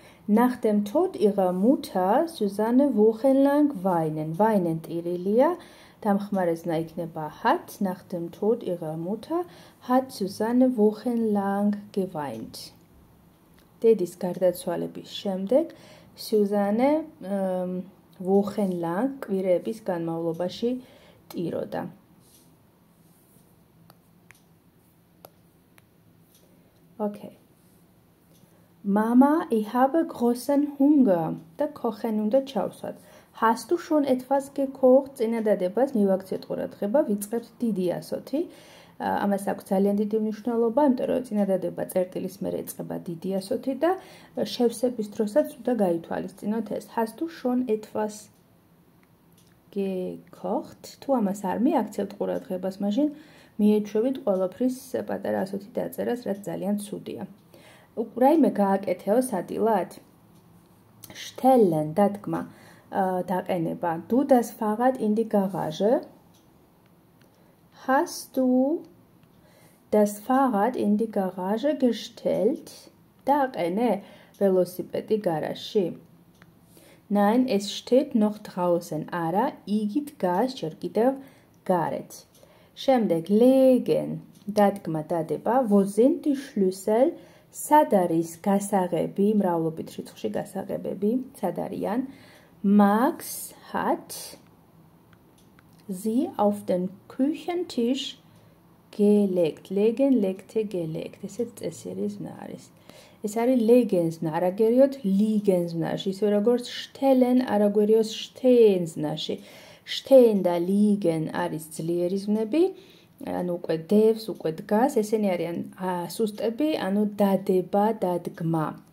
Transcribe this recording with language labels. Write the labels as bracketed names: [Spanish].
[German] Nach dem Tod ihrer Mutter Susanne wochenlang weinen. [Georgian] Weinen ტირილია. დამხმარეზნა იქნება hat. [German] Nach dem Tod ihrer Mutter hat Susanne wochenlang geweint. [Georgian] დედის გარდაცვალების შემდეგ Susanne wochenlang კვირეების განმავლობაში ტიროდა. [English] Okay. [German] Mama, ich habe großen Hunger. [Georgian] და kochen უნდა ჩავსვათ. [German] Hast du schon etwas gekocht? [Georgian] წინადადებას მივაქციოთ ყურადღება, ვიწყებთ დიდი ასოთი. ამას აქვს ძალიან დიდი მნიშვნელობა, იმიტომ რომ წინადადება წერტილის მერე ეწყება დიდი ასოთი და შევსების დროსაც უნდა გაითვალისწინოთ ეს. [German] Hast du schon etwas gekocht? [Georgian] თუ ამას არ მიაქცევთ ყურადღებას, მაშინ მიეჩვევით ყველაფრის პატარა ასოთი დაწერას, რაც ძალიან ცუდია. რაიმე გააკეთეო სადილად? Stellen, დადგმა, დაყენება. [German] Du das Fahrrad in die Garage? Hast du das Fahrrad in die Garage gestellt? [Georgian] დაყენე ველოსიპედი გარაჟში? [German] Nein, es steht noch draußen. [Georgian] არა, იგი დგას ჯერ კიდევ გარეთ. შემდეგ legen, დადგმა, დადება. [German] Wo sind die Schlüssel? [Georgian] სად არის გასაღები, მრავლობით რიცხვში გასაღებები, სად არიან? [German] Max hat sie auf den Küchentisch gelegt, legen, legte, gelegt. [Georgian] ესეც წესიერის ზმნა არის. ეს არის legens ზმნა, არ აგერიოთ ligens ზმნაში, ისე როგორც stellen არ აგერიოს stehen ზმნაში. Stehen და liegen არის ძლიერი ზმნები, ანუ უკვე დევს, უკვე დგას, ესენი არიან სუსტები, ანუ დადება, დადგმა.